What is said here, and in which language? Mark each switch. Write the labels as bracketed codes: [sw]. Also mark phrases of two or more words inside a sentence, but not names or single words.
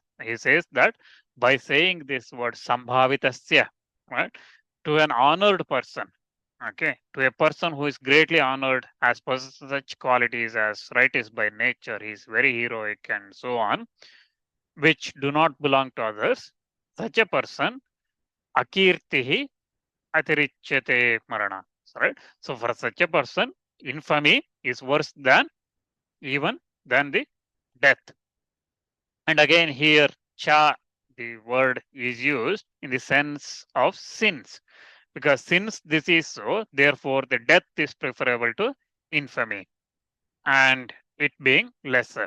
[en] He says that by saying this word sambhavitasya, right, to an honored person, okay, to a person who is greatly honored, has possessed such qualities as right is by nature, he is very heroic and so on, which do not belong to others, such a person, [sa] akirtihi atirichyate marana. [en] Right? So for such a person, infamy is worse than even than the death. And again here, cha, the word is used in the sense of sins. Because since this is so, therefore the death is preferable to infamy and it being lesser.